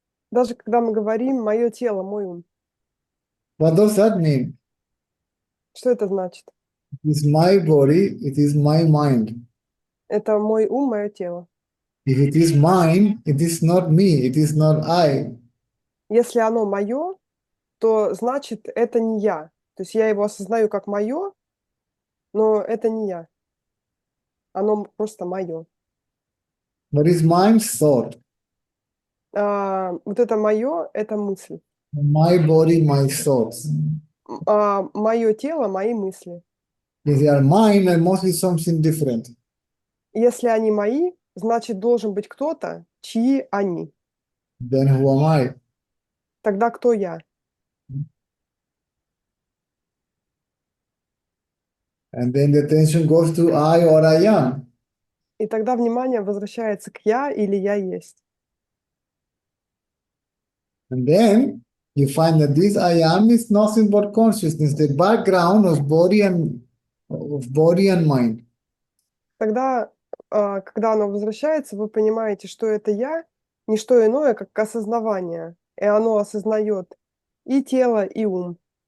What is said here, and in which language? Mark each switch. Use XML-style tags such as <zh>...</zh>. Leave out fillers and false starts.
<ru>Даже когда мы говорим «моё тело, мой ум»,</ru> <en>what does that mean?</en> <ru>что это значит?</ru> <en>It is my body, it is my mind.</en> <ru>Это мой ум, мое тело.</ru> <en>If it is mine, it is not me, it is not I.</en> <ru>Если оно мое, то значит это не я. То есть я его осознаю как мое, но это не я. оно просто мое.</ru> <en>What is mind? Thought.</en> <ru>Вот это мое, это мысль.</ru> <en>My body, my thoughts.</en> <ru>Мое тело, мои мысли.</ru> <en>If they are mine, I must be something different.</en> <ru>Если они мои, значит, должен быть кто-то, чьи они.</ru> <en>Then who am I?</en> <ru>Тогда кто я?</ru> <en>And then the attention goes to I or I am.</en> <ru>И тогда внимание возвращается к я или я есть.</ru> <en>And then you find that this I am is nothing but consciousness, the background of body and mind.</en> <ru>Тогда, когда оно возвращается, вы понимаете, что это я, не что иное, как осознавание. И оно осознает и тело, и ум.</ru>